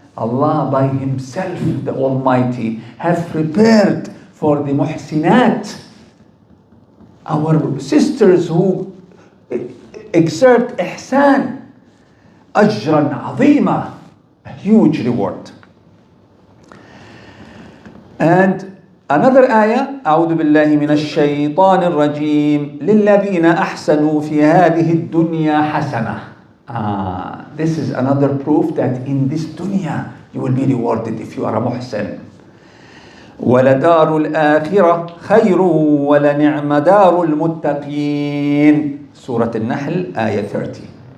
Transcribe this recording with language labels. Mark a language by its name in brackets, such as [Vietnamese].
[English] Allah by Himself, the Almighty, have prepared for the muhsinat, our sisters who exert ihsan, ajran azima, a huge reward. And another ayah, [Arabic] أعوذ بالله من الشيطان الرجيم للذين أحسنوا في هذه الدنيا حسنة. [English] This is another proof that in this dunya you will be rewarded if you are a muhsin. [Arabic] وَلَدَارُ الْآخِرَةِ خَيْرٌ وَلَنِعْمَ دَارُ الْمُتَّقِينَ. [English] Surah Al-Nahl, ayah 30.